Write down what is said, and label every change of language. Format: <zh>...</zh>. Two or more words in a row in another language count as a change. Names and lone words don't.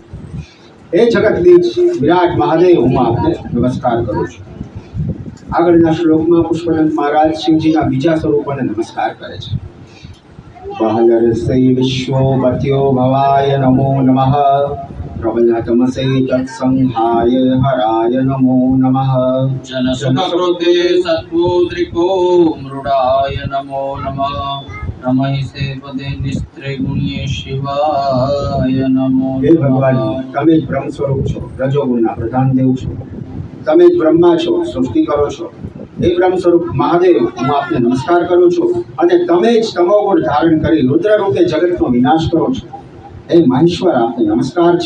<gu>હે જગત બીજ વિરાટ મહાદેવ, હું આપને નમસ્કાર કરું છું. આગળના શ્લોકમાં પુષ્પદંત મહારાજ શિવજીના બીજા સ્વરૂપોને નમસ્કાર કરે છે.</gu> <sa>બહલરસૈ વિશ્વોપત્યો ભવાય નમો નમઃ, પ્રબલતમસે તત્સંહાય હરાય નમો નમઃ. जनसुखकृते सत्त्वोद्रिको मृडाय नमो नमः. रमहिषे पदे निस्त्रिगुण्ये शिवाय नमो</sa> <gu>હે ભગવાન,</gu> <sa>नमः.</sa> <gu>તમે જ બ્રહ્મ સ્વરૂપ છો, રજોગુણના પ્રધાન દેવ છો. તમે જ બ્રહ્મા છો, સૃષ્ટિ કરો છો. હે બ્રહ્મ સ્વરૂપ મહાદેવ, હું આપને નમસ્કાર કરું છું. અને તમે જ તમોગુણ ધારણ કરી રુદ્ર રૂપે જગતનો વિનાશ કરો છો. હે મહેશ્વર, આપને નમસ્કાર છે.</gu>